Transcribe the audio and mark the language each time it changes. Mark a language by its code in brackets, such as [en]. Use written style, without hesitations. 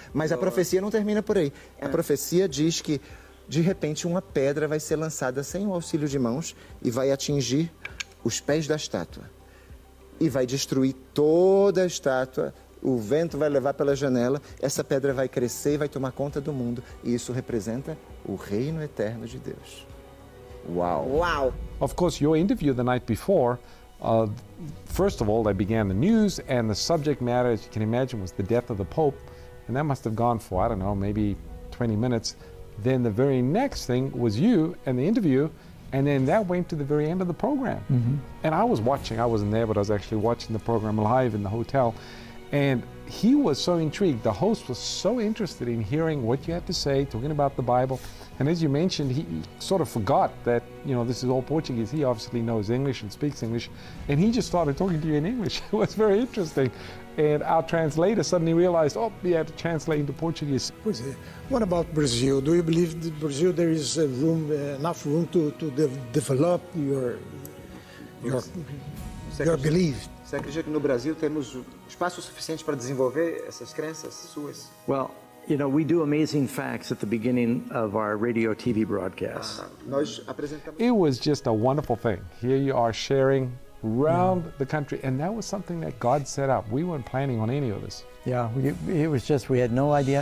[pt] Mas a profecia não termina por aí. A profecia diz que, de repente, uma pedra vai ser lançada sem o auxílio de mãos e vai atingir os pés da estátua. E vai destruir toda a estátua, o vento vai levar pela janela, essa pedra vai crescer e vai tomar conta do mundo. E isso representa o reino eterno de Deus. Uau! Uau! [en] Of course, your interview the night before, first of all, they began the news, and the subject matter, as you can imagine, was the death of the Pope. And that must have gone for, I don't know, maybe 20 minutes. Then the very next thing was you and the interview. And then that went to the very end of the program. Mm-hmm. And I was watching, I wasn't there, but I was actually watching the program live in the hotel. And he was so intrigued. The host was so interested in hearing what you had to say, talking about the Bible. And as you mentioned, he sort of forgot that, you know, this is all Portuguese. He obviously knows English and speaks English. And he just started talking to you in English. It was very interesting. And our translator suddenly realized, oh, he had to translate into Portuguese. What about Brazil? Do you believe that Brazil, there is room, enough room to develop your belief? [pt] Você acredita que no Brasil temos espaço suficiente para desenvolver essas crenças suas? [en] Well, you know, we do amazing facts at the beginning of our radio TV broadcast. It was just a wonderful thing. Here you are sharing around the country, and that was something that God set up. We weren't planning on any of this. Yeah, we had no idea.